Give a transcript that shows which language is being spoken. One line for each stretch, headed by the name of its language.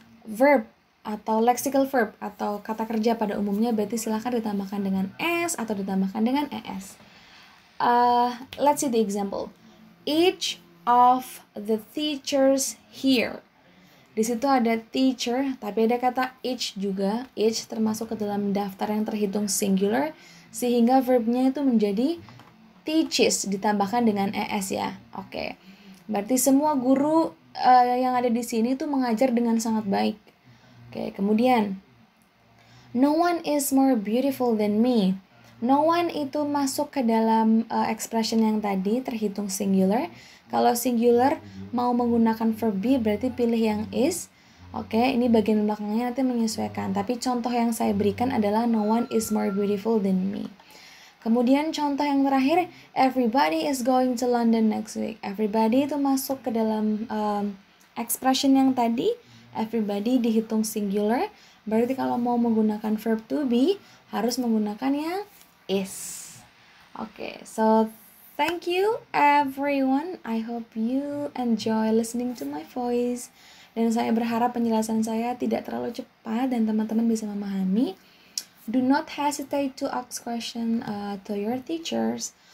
Indonesian: Verb atau lexical verb atau kata kerja pada umumnya, berarti silahkan ditambahkan dengan s atau ditambahkan dengan es.
English: Let's see the example. Each of the teachers here.
Indonesian: Di situ ada teacher, tapi ada kata each juga. Each termasuk ke dalam daftar yang terhitung singular, sehingga verbnya itu menjadi teaches ditambahkan dengan es ya. Oke. Berarti semua guru yang ada di sini tuh mengajar dengan sangat baik.
English: Oke,
Indonesian: kemudian
English: no one is more beautiful than me.
Indonesian: No one itu masuk ke dalam expression yang tadi terhitung singular. Kalau singular mau menggunakan verb be, berarti pilih yang is. Oke, ini bagian belakangnya nanti menyesuaikan. Tapi contoh yang saya berikan adalah
English: no one is more beautiful than me.
Indonesian: Kemudian contoh yang terakhir,
English: everybody is going to London next week.
Indonesian: Everybody itu masuk ke dalam expression yang tadi. Everybody dihitung singular. Berarti kalau mau menggunakan verb to be, harus menggunakan yang is.
English: Okay, so thank you everyone. I hope you enjoy listening to my voice.
Indonesian: Dan saya berharap penjelasan saya tidak terlalu cepat dan teman-teman bisa memahami.
English: Do not hesitate to ask question to your teachers.